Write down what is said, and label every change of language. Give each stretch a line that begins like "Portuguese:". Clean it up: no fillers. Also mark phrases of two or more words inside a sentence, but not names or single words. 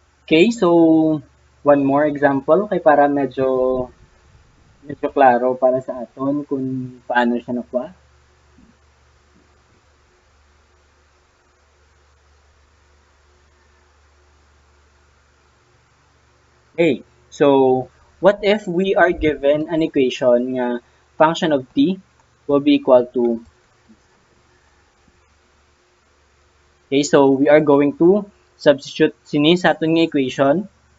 Hiligaynon: Okay,
English: so one more example
Hiligaynon: kay para medyo klaro para sa aton kung paano siya nakuha.
English: Okay, so what if we are given an equation nga function of t will be equal to, okay, so we are going to substitute
Hiligaynon: sini sa aton nga
English: equation.